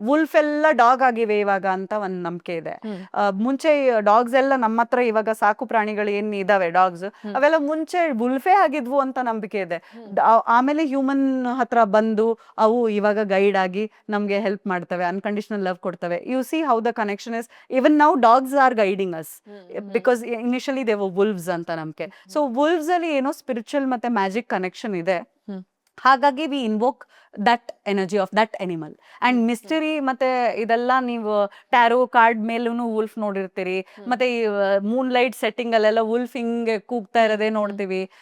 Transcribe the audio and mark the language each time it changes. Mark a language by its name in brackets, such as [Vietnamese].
[Kannada] Wolf ಎಲ್ಲ dog ಆಗಿವೆ ಇವಾಗ ಅಂತ ಒಂದು ನಂಬಿಕೆ ಇದೆ. ಮುಂಚೆ ಡಾಗ್ಸ್ ಎಲ್ಲ ನಮ್ಮ ಹತ್ರ ಇವಾಗ ಸಾಕು ಪ್ರಾಣಿಗಳು ಏನ್ ಇದಾವೆ ಡಾಗ್ಸ್, ಅವೆಲ್ಲ ಮುಂಚೆ ವುಲ್ಫೇ ಆಗಿದ್ವು ಅಂತ ನಂಬಿಕೆ ಇದೆ. ಆಮೇಲೆ ಹ್ಯೂಮನ್ ಹತ್ರ ಬಂದು ಅವು ಇವಾಗ ಗೈಡ್ ಆಗಿ ನಮ್ಗೆ ಹೆಲ್ಪ್ ಮಾಡ್ತವೆ, ಅನ್ಕಂಡೀಷನಲ್ ಲವ್ ಕೊಡ್ತವೆ. [English] You see how the connection is. Even now dogs are guiding us, because initially they were wolves [Kannada] ಅಂತ ನಂಬಿಕೆ. ಸೊ wolves ಅಲ್ಲಿ ಏನೋ ಸ್ಪಿರಿಚುವಲ್ ಮತ್ತೆ ಮ್ಯಾಜಿಕ್ ಕನೆಕ್ಷನ್ ಇದೆ. ಹಾಗಾಗಿ [English] We invoke that energy of that animal. [Kannada] And mystery ಮತ್ತೆ ಇದೆಲ್ಲ ನೀವು ಟ್ಯಾರೋ ಕಾರ್ಡ್ ಮೇಲೂ ವುಲ್ಫ್ ನೋಡಿರ್ತೀರಿ. ಮತ್ತೆ ಈ ಮೂನ್ ಲೈಟ್ ಸೆಟ್ಟಿಂಗ್ ಅಲ್ಲೆಲ್ಲ ವುಲ್ಫ್ ಹಿಂಗೆ ಕೂಗ್ತಾ ಇರೋದೇ ನೋಡ್ತೀವಿ.